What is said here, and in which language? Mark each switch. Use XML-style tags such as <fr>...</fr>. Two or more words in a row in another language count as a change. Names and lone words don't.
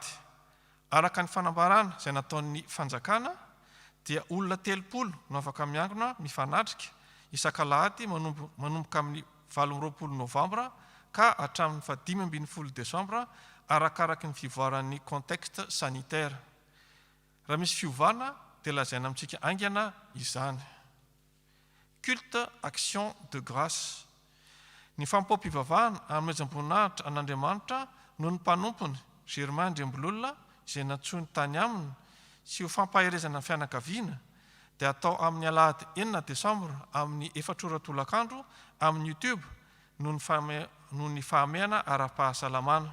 <mg>Araka ny fanambarana izay nataon'ny fanjakana dia olona 30 no afaka miangona mifanatrika isan-kalahady manomboka amin'ny 20 novambra ka hatramin'ny 15 desambra arakaraky ny fivoaran'ny</mg> <fr>contexte sanitaire.</fr> <mg>Raha misy fiovana dia lazaina amintsika aingana izany.</mg> <fr>culte action de grâce.</fr> <mg>Ny fampom-pivavahana amezam-boninahitra an'Andriamanitra no ny mpanompony Germain Ndrembololona izay nantsony tany aminy sy ho fampaherezana ny fianakaviana dia atao amin'ny alahady 9 Desambra amin'ny 4 tolakandro amin'ny YouTube noho ny fahamehana ara-pahasalamana.</mg>